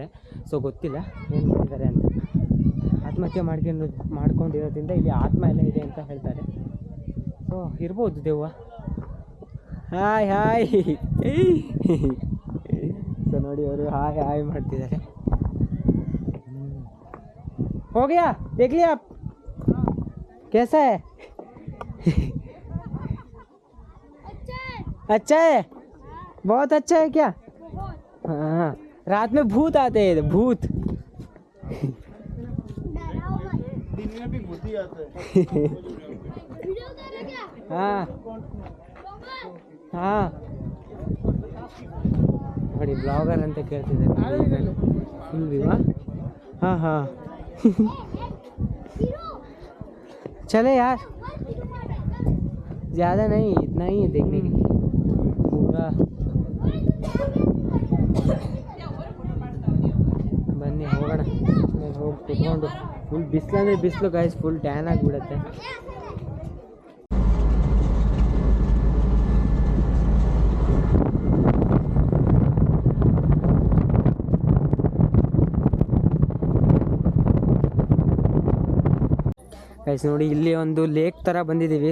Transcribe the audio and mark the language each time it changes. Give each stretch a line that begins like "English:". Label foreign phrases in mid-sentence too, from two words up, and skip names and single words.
Kannada: ಸೊ ಗೊತ್ತಿಲ್ಲ ಏನು ಮಾಡಿದ್ದಾರೆ ಅಂತ. ಆತ್ಮಹತ್ಯೆ ಮಾಡ್ಕೊಂಡಿರೋದ್ರಿಂದ ಇಲ್ಲಿ ಆತ್ಮ ಎಲ್ಲ ಇದೆ ಅಂತ ಹೇಳ್ತಾರೆ. ಸೊ ಇರ್ಬೋದು ದೆವ್ವ.
English: hi so
Kannada: ನೋಡಿ ಅವರು ಹಾಯ್ ಮಾಡ್ತಿದ್ದಾರೆ.
Hindi: हो गया, देख लिया आप कैसा है? अच्छा है, बहुत अच्छा है क्या? हाँ, रात में भूत आते हैं, भूत दिन में भी भूत ही आते हैं. हाँ हाँ
Kannada: ನೋಡಿ ಬ್ಲಾಗರ್ ಅಂತ ಕೇಳ್ತಿದ್ದಾರೆ. ಇಲ್ವಾ?
Hindi: हाँ चले यार, ज़्यादा नहीं, इतना ही है देखने के पूरा.
Kannada: ಬನ್ನಿ ಹೋಗೋಣ. ಹೋಗಿ ಕುತ್ಕೊಂಡು ಫುಲ್ ಬಿಸಿಲಂದರೆ ಬಿಸಿಲು ಗಾಯ್ಸ್,
English: full tan
Kannada: ಆಗಿಬಿಡುತ್ತೆ. ಗೈಸ್ ನೋಡಿ ಇಲ್ಲಿ ಒಂದು ಲೇಕ್ ಥರ ಬಂದಿದ್ದೀವಿ.